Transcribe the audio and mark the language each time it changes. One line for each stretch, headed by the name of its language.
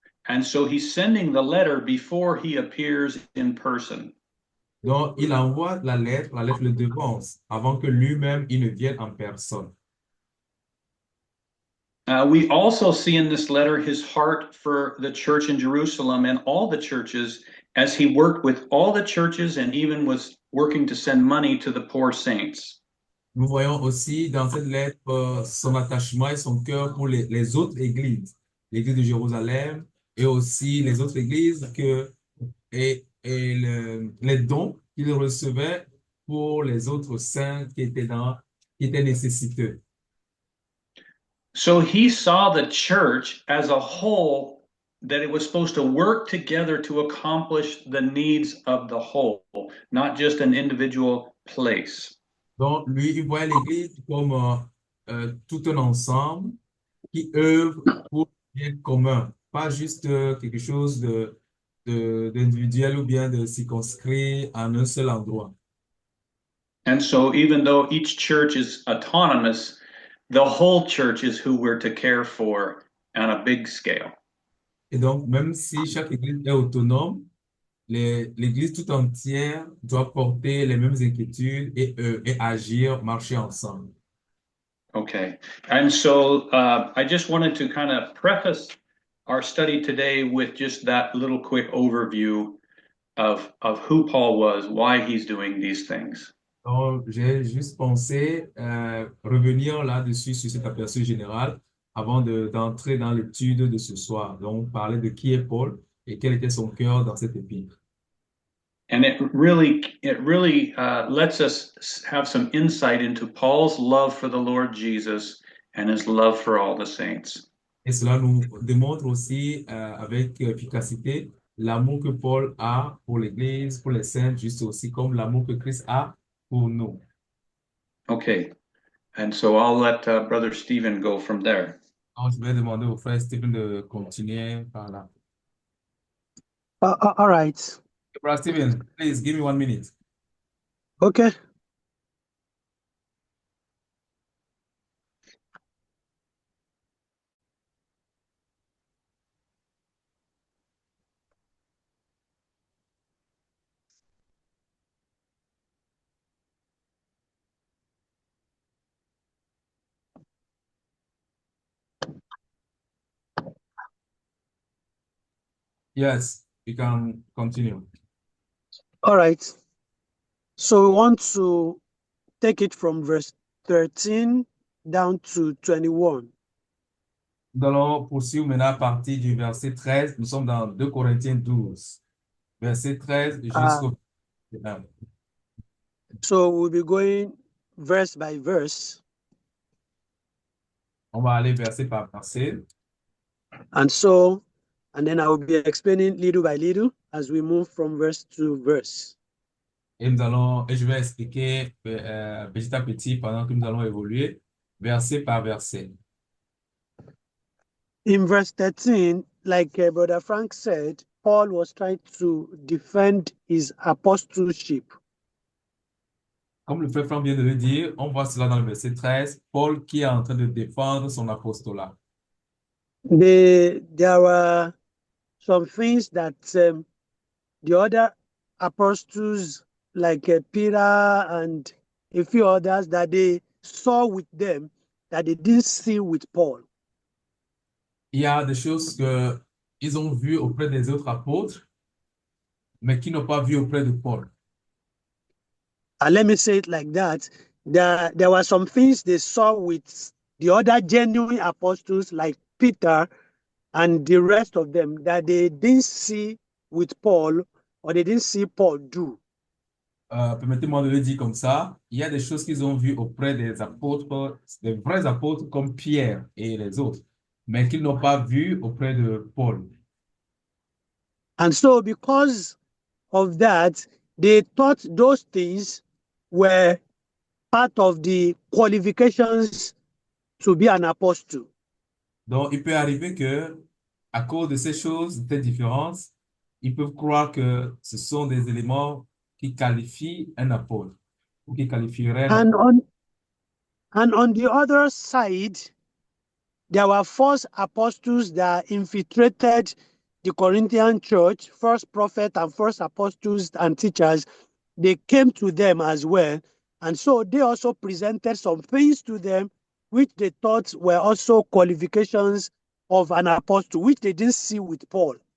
English: And so he's sending the letter before he appears in person.
French: Donc, il envoie la lettre le devance, avant que lui-même il ne vienne en personne.
English: We also see in this letter his heart for the church in Jerusalem and all the churches as he worked with all the churches and even was working to send money to the poor saints.
French: Nous voyons aussi dans cette lettre son attachement et son cœur pour les autres églises, l'église de Jérusalem et aussi les autres églises et les dons qu'il recevait pour les autres saints qui étaient nécessiteux.
English: So he saw the church as a whole, that it was supposed to work together to accomplish the needs of the whole, not just an individual place.
French: Donc, lui, il voyait l'église comme tout un ensemble qui œuvre pour le bien commun, pas juste quelque chose d'individuel ou bien de circonscrit en un seul endroit.
English: And so, even though each church is autonomous, the whole church is who we're to care for on a big scale.
French: Et donc, même si chaque église est autonome, l'église tout entière doit porter les mêmes inquiétudes et agir, marcher ensemble.
English: Okay. And so, I just wanted to kind of preface our study today with just that little quick overview of who Paul was, why he's doing these things.
French: Donc, j'ai juste pensé revenir là-dessus, sur cet aperçu général, avant d'entrer dans l'étude de ce soir. Donc, parler de qui est Paul et quel était son cœur dans cette épître.
English: And it really lets us have some insight into Paul's love for the Lord Jesus and his love for all the saints.
French: Et cela nous démontre aussi avec efficacité l'amour que Paul a pour l'Église, pour les saints, juste aussi comme l'amour que Christ a pour nous.
English: Okay. And so I'll let Brother Stephen go from there.
French: Donc, je vais demander au frère Stephen de continuer par là.
English: All right. Brother Stephen, please give me 1 minute. Okay. Yes, you can continue. All right. So we want to take it from verse 13 down to 21.
French: Nous allons poursuivre maintenant à partir du verset 13. Nous sommes dans 2 Corinthiens 12, verset 13 jusqu'au 21.
English: So we'll be going verse by verse.
French: On va aller verset par verset.
English: And then I will be explaining little by little as we move from verse to verse.
French: Et je vais expliquer petit à petit pendant que nous allons évoluer, verset par verset.
English: In verse 13, like Brother Frank said, Paul was trying to defend his apostleship.
French: Comme le frère Franck vient de le dire, on voit cela dans le verset 13, Paul qui est en train de défendre son apostolat.
English: There were some things that the other apostles, like Peter and a few others, that they saw with them that they didn't see with Paul.
French: Il y a des choses que ils ont vues auprès des autres apôtres, mais qui n'ont pas vu auprès de Paul.
English: And let me say it like that. There were some things they saw with the other genuine apostles, like Peter and the rest of them, that they didn't see with Paul, or they didn't see Paul do.
French: Permettez-moi de le dire comme ça, il y a des choses qu'ils ont vues auprès des apôtres, des vrais apôtres comme Pierre et les autres, mais qu'ils n'ont pas vues auprès de Paul.
English: And so because of that, they thought those things were part of the qualifications to be an apostle.
French: Donc, il peut arriver que, à cause de ces choses, de ces différences, ils peuvent croire que ce sont des éléments qui qualifie un apôtre ou qui qualifierait un
English: And
French: apôtre.
English: on the other side, there were false apostles that infiltrated the Corinthian church, false prophets and false apostles and teachers. They came to them as well. And so they also presented some things to them which they thought were also qualifications of an apostle, which they didn't see with Paul.